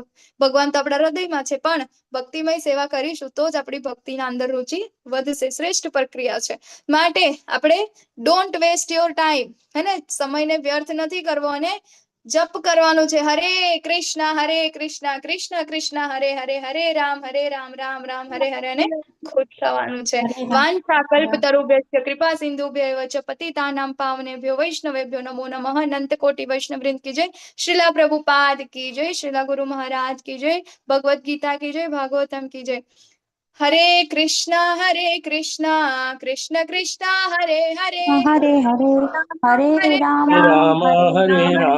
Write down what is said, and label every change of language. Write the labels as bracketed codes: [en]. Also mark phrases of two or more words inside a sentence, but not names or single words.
[gu] ભગવાન તો આપણા હૃદયમાં છે, પણ ભક્તિમય સેવા કરીશું તો જ આપણી ભક્તિના અંદર રુચિ વધશે. શ્રેષ્ઠ પ્રક્રિયા છે. માટે આપણે [en] don't waste your time, [gu] હે ને? સમયને વ્યર્થ નથી કરવો અને જપ કરવાનું છે. [sa] હરે કૃષ્ણ કૃષ્ણ કૃષ્ણ હરે હરે, હરે રામ રામ રામ હરે હરે, [gu] અને ખુશ થવાનું છે. [sa] વાંછા કલ્પતરુભ્યશ્ચ કૃપા સિંધુભ્યૈવ ચ પતિતાનાં પાવનેભ્યો વૈષ્ણવેભ્યો નમો નમઃ. [hi] અનંત કોટિ વૈષ્ણવવૃંદ की जय, श्रीला प्रभुपाद की जय, श्रीला गुरु महाराज की जय, भगवत गीता की जय, भागवतम की जय. [sa] हरे कृष्णा कृष्ण कृष्ण हरे हरे, हरे हरे, हरे राम राम हरे हरे राम, राम